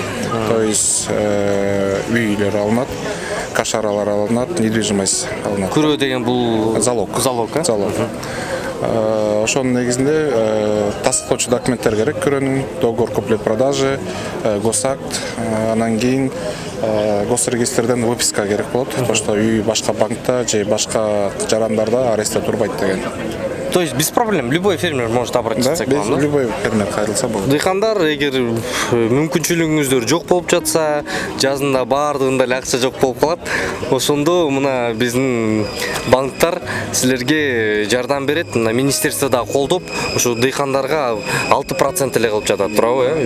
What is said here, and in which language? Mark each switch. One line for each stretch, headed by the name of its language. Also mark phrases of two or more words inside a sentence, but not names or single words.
Russian: То есть
Kyrgyz: үйлөр алынат, кашаралар алынат, недвижимость алынат. Күрөө деген бул
Russian: Залог. Залог, а? Залог.
Kyrgyz: Ошонун негизинде тастыктоочу документтер керек. Күрөөнүн
Russian: договор куплет-продажи,
Kyrgyz: госакт, анан кийин госрегистрден выписка керек болот.
Russian: То что
Kyrgyz: үй башка банкта же башка жарандарда арестте турбайт деген.
Russian: То есть без проблем любой фермер может обратиться к вам, да? Любой фермер
Kyrgyz: кайрылса болот. Дыйкандар, эгер мүмкүнчүлүгүңүздөр жок болуп жатса, жазында баардыгында эле акча жок болуп калат, ошондо мына биздин банктар силерге жардам берет. Мына министерство да колдоп, ошо дыйкандарга 6% эле кылып жатат, туурабы?